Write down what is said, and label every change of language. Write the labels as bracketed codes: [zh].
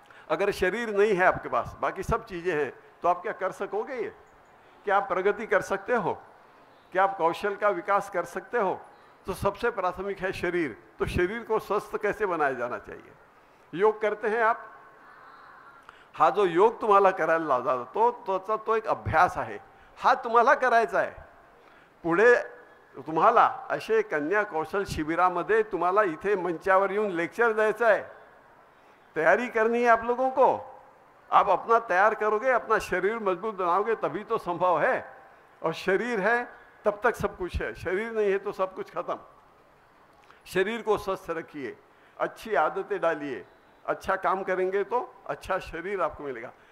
[hi] अगर शरीर नहीं है आपके पास, बाकी सब चीजें हैं, तो आप क्या कर सकोगे? ये क्या आप प्रगति कर सकते हो? क्या आप कौशल का विकास कर सकते हो? तो सबसे प्राथमिक है शरीर। तो शरीर को स्वस्थ कैसे बनाया जाना चाहिए? योग करते हैं आप? [mr] हा जो योग तुम्हाला करायला लावला तो एक अभ्यास आहे, हा तुम्हाला करायचा आहे। पुढे तुम्हाला असे कन्या कौशल शिबिरामध्ये तुम्हाला इथे मंचावर येऊन लेक्चर द्यायचं आहे, [hi] तैयारी करनी है आप लोगों को। आप अपना तैयार करोगे, अपना शरीर मजबूत बनाओगे, तभी तो संभव है। और शरीर है तब तक सब कुछ है, शरीर नहीं है तो सब कुछ खत्म। शरीर को स्वस्थ रखिए, अच्छी आदतें डालिए, अच्छा काम करेंगे तो अच्छा शरीर आपको मिलेगा।